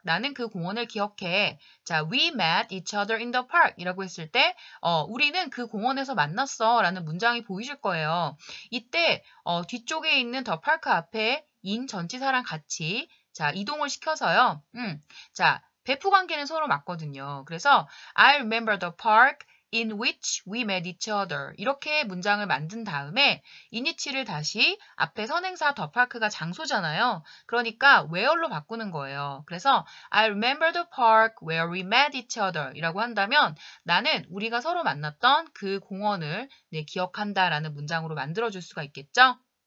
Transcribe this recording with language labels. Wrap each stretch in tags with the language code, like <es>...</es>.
<ko>나는 그 공원을 기억해. 자,</ko> <en>we met each other in the park</en> <ko>이라고 했을 때 우리는 그 공원에서 만났어 라는 문장이 보이실 거예요. 이때 뒤쪽에 있는 the park 앞에 in 전치사랑 같이 자, 이동을 시켜서요. 자, 배프 관계는 서로 맞거든요. 그래서</ko> <en>I remember the park in which we met each other.</en> <ko>이렇게 문장을 만든 다음에 in이치를 다시 앞에 선행사 the park가 장소잖아요. 그러니까 where로 바꾸는 거예요. 그래서</ko> <en>I remember the park where we met each other</en> <ko>이라고 한다면 나는 우리가 서로 만났던 그 공원을 네, 기억한다라는 문장으로 만들어줄 수가 있겠죠?</ko>